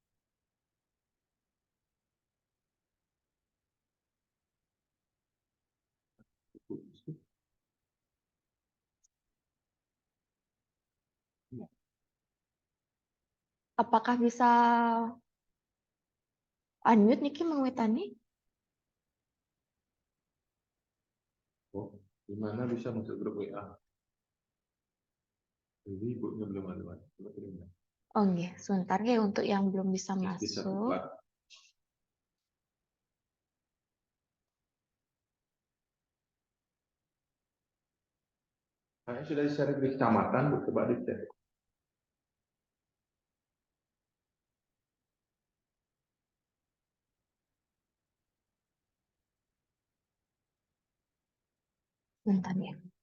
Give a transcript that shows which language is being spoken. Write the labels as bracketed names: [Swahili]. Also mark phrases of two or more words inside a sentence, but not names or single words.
[Indonesian] Apakah bisa unmute Niki Mengwitani? Oh, gimana bisa masuk grup WA? Jadi ibunya belum ada, Mas. Oh nggih, sebentar nggih untuk yang belum bisa masuk. Kayaknya sudah di-share di kecamatan, Bu. Coba dicek. Bentar ya.